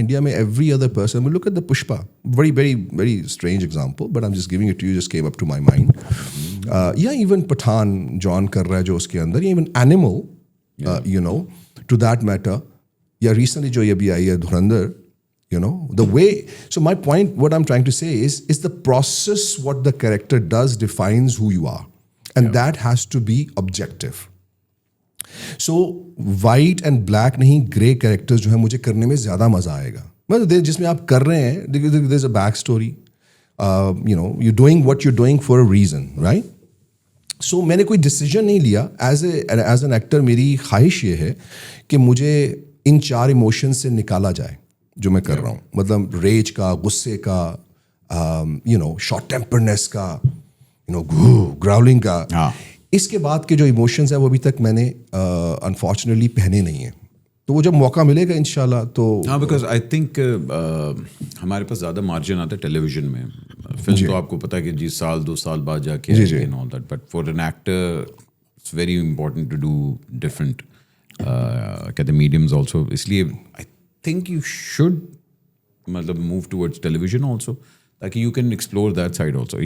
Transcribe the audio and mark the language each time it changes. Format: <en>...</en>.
<en>India میں every other person, look at the Pushpa, very strange example, but I am just giving it to you, just came up to my mind.</en> <ur>یا even Pathan جان کر رہا ہے جو اس کے اندر, یا even animal,</ur> <en>you know, to that matter,</en> <ur>یا recently جو یہ بھی آئی ہے دھرندر.</ur> <en>You know, the way, so my point, what I'm trying to say is the process, what the character does defines who you are. And that has to be objective. So, white and black</en> <ur>نہیں, grey characters جو ہیں مجھے کرنے میں زیادہ مزہ آئے گا. مطلب جس میں آپ کر رہے ہیں,</ur> <en>there's a back story. You know, you're doing what you're doing for a reason, right?</en> <ur>So, میں نے کوئی decision نہیں لیا.</ur> <en>As an actor,</en> <ur>میری خواہش یہ ہے کہ مجھے ان 4 emotions سے نکالا جائے جو میں کر رہا ہوں. مطلب ریج کا, غصے کا, یو نو, شارٹ ٹیمپرنیس کا, یو نو, گراؤلنگ کا. اس کے بعد کے جو ایموشنز ہیں وہ ابھی تک میں نے انفارچونیٹلی پہنے نہیں ہیں. تو وہ جب موقع ملے گا انشاءاللہ تو ہاں, بیکاز آئی تھنک ہمارے پاس زیادہ مارجن آتا ہے ٹیلی ویژن میں. فلم تو آپ کو پتا ہے کہ جی 1-2 سال بعد جا کے and all that,</ur> <en>But for an actor it's very important to do different کہتے ہیں mediums also.</en> <ur>اس لیے</ur> <en>I think you should مطلب move towards television also, تاکہ you can explore that side also.</en>